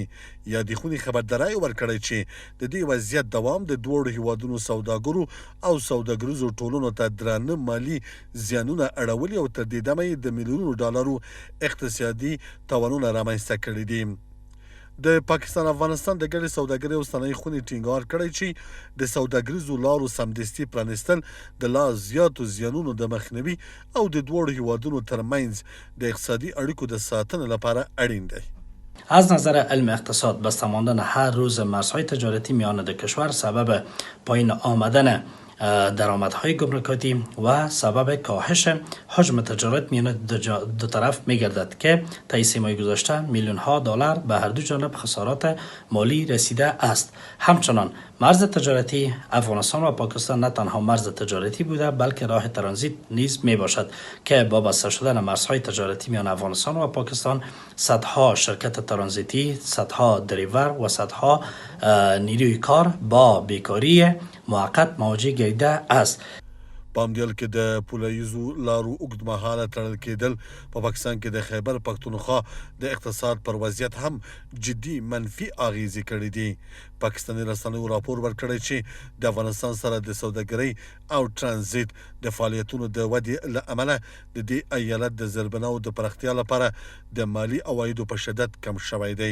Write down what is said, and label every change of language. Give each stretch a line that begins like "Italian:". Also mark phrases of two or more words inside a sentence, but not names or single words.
Pashto: یادې خونې خبرداری ورکړی چې د دې وضعیت دوام د دواړو هیوادونو سوداګرو او سوداګریزو ټولنو ته درانه مالي زیانونه اړولي او تر دې دمه یې د میلیونونو ډالرو اقتصادي تاوانونه رامنځته کړي دي. د پاکستان افغانستان د ګډې سوداګرۍ او صنایع خونې ټینګار کړی چې د سوداګریزو لارو سمدستي پرانیستل د لا زیاتو زیانونو د مخنیوي او د دواړو هیوادونو ترمنځ د اقتصادي اړیکو د ساتنې لپاره اړین دی.
Persian: از نظر علم اقتصاد بسته ماندن هر روز مرزهای تجارتی میان دو کشور سبب پایین آمدن درآمدهای گمرکاتی و سبب کاهش حجم تجارت میان دو طرف میگردد که طی 3 ماه گذشته میلیون ها دلار به هر دو جانب خسارات مالی رسیده است. همچنان مرز تجارتی افغانستان و پاکستان نه تنها مرز تجارتی بوده بلکه راه ترانزیت نیز می باشد که با بسته شدن مرزهای تجارتی میان افغانستان و پاکستان صدها شرکت ترانزیتی، صدها دریور و صدها نیروی کار با بیکاری موقت مواجه گردیده است.
Pashto: په همدې حال کې د پولیزو لارو اوږدمهاله تړل کېدل په پاکستان کې د خیبر پختونخوا د اقتصاد پر وضعیت هم جدي منفي اغیزې کړې دي. پاکستاني رسنیو راپور ورکړی چې د افغانستان سره د سوداګرۍ او ترانزیت د فعالیتونو د ودې له امله د دې ایالت د زیربناو د پراختیا لپاره د مالي عوایدو په شدت کم شوی دی.